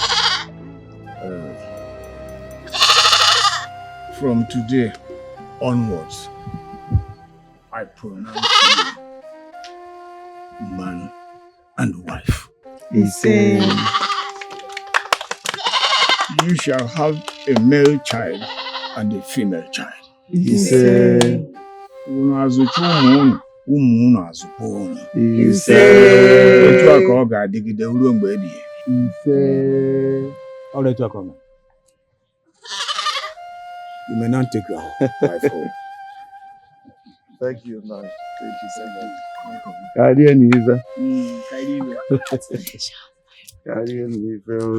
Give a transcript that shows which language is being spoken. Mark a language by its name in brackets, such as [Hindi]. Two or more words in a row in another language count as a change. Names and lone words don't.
[English] From today onwards, I pronounce you man and wife. He said, You shall have a male child and a female child. he said, [Igbo] Unu azụcha ụmụ unu azụkwa unu. [English] he said, [Igbo] Otu a ka ọ ga-adịgide ruo mgbe ebighị. [English] he said. All right, welcome. You may not take your wife home. Thank you, man. Thank you so much. Guardian Eva. Guardian Eva.